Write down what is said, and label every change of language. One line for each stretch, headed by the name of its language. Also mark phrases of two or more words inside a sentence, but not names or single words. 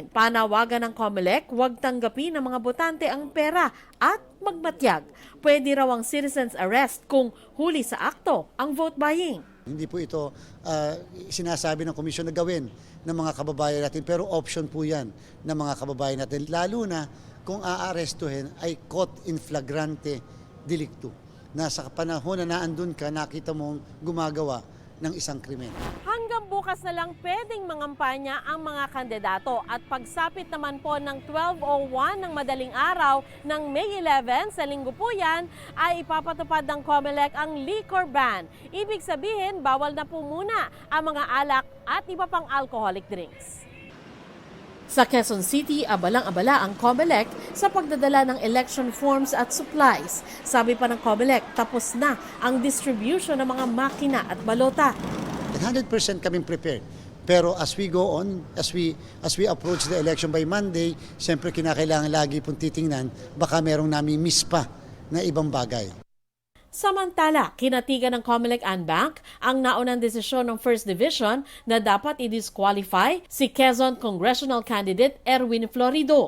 Filipino: Panawagan ng COMELEC, huwag tanggapin ng mga botante ang pera at magmatyag. Pwede raw ang
English: citizen's arrest
Filipino: kung huli sa akto ang
English: vote buying.
Filipino: Hindi po ito sinasabi ng komisyon na gawin ng mga kababayan natin, pero option po yan ng mga kababayan natin. Lalo na kung aarestuhin ay caught
Latin: in flagrante delicto.
Filipino: Nasa panahon na naandun ka, nakita mong gumagawa ng isang krimen. Hanggang bukas na lang pwedeng mangampanya ang mga kandidato at pagsapit naman po ng 12:01 ng madaling araw ng May 11 sa linggo po yan ay ipapatupad ng COMELEC ang
English: liquor ban.
Filipino: Ibig sabihin, bawal na po muna ang mga alak at iba pang
English: alcoholic drinks.
Filipino: Sa Quezon City, abalang-abala ang COMELEC sa pagdadala ng
English: election forms
Filipino: at supplies. Sabi pa ng COMELEC, tapos na ang distribution ng mga makina at balota.
English: 100% kaming prepared. Pero as we go on, as we approach the election by Monday,
Filipino: siyempre kinakailangan lagi pong titingnan, baka merong nami-miss pa na ibang bagay. Samantala, kinatigan ng COMELEC Anbanc ang naunang desisyon ng First Division na dapat i-disqualify si Quezon
English: Congressional Candidate
Filipino: Erwin Florido.